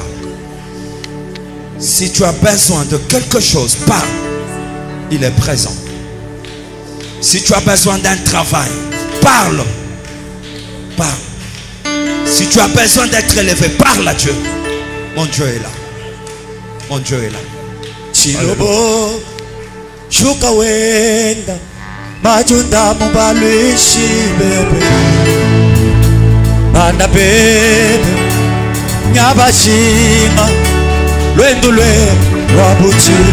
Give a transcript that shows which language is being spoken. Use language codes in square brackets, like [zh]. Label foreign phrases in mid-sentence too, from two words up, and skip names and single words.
[fr] Si tu as besoin de quelque chose, parle. Il est présent. Si tu as besoin d'un travail, parle. Parle. Si tu as besoin d'être élevé, parle à Dieu. Mon Dieu est là. Mon Dieu est là. [lu] Chilobo shuka wenda majunda mubalwishi bebe bana bebe nyabashima lwendu lwe wabuchi